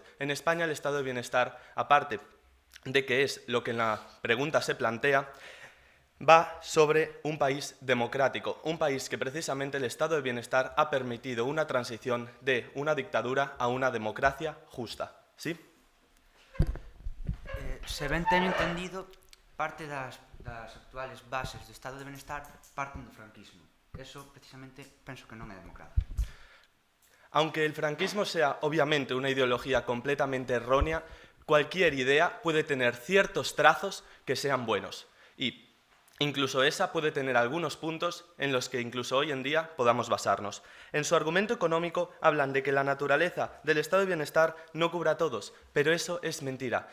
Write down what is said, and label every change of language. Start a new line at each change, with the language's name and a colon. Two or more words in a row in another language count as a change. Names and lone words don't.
Spanish: En España el estado de bienestar, aparte de que es lo que en la pregunta se plantea, va sobre un país democrático, un país que precisamente el estado de bienestar ha permitido una transición de una dictadura a una democracia justa. ¿Sí?
Galician: Se ben teño entendido, parte das actuales bases do estado de bienestar parten do franquismo. Eso, precisamente, penso que non é democrático.
Spanish: Aunque el franquismo sea obviamente una ideología completamente errónea, cualquier idea puede tener ciertos trazos que sean buenos y incluso esa puede tener algunos puntos en los que incluso hoy en día podamos basarnos. En su argumento económico hablan de que la naturaleza del estado de bienestar no cubra a todos, pero eso es mentira.